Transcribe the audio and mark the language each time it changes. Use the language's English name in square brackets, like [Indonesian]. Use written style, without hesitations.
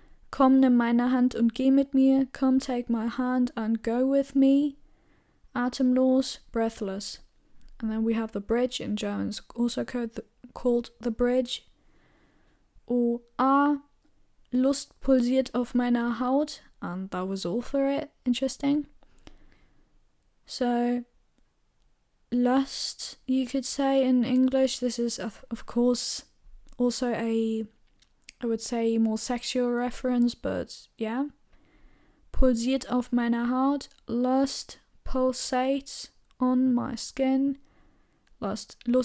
[German] Komm, nimm meine Hand und geh mit mir. [English] Come, take my hand and go with me. Atemlos, breathless. And then we have the bridge in German, it's also called the bridge. [German] Oh, Lust pulsiert auf meiner Haut. [English] And that was all for it. Interesting. So, lust, you could say in English. This is, of course, also I would say, more sexual reference, but yeah. [German] Pulsiert auf meiner Haut. [English] Lust pulsates on my skin. Lust.